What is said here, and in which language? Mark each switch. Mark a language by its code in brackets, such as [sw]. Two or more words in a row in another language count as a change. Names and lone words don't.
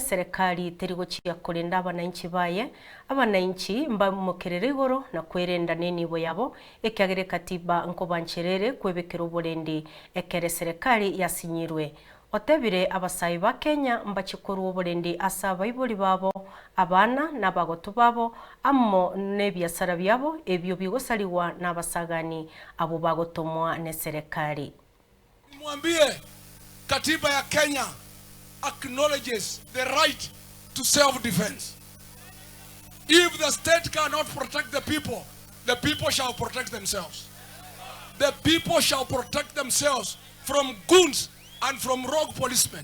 [guz] serikali teri guciya kurinda abananchi baye abananchi mbamukerere igoro na kwerenda nenibo yabo ekagere katiba nkobancherere kwebekera uburendi ekere serikali yasinyirwe otebire abasayi ba Kenya mbachikuru uburendi asaba ibuli babo abana n'abagotu babo ammo nebyasara byabo ebyo bigosaliwa n'abasagani abo bagotomwa ne serikali. [sw] Mwambie katiba ya Kenya [en] acknowledges the right to self-defense. If the state cannot protect the people shall protect themselves. The people shall protect themselves from goons and from rogue policemen.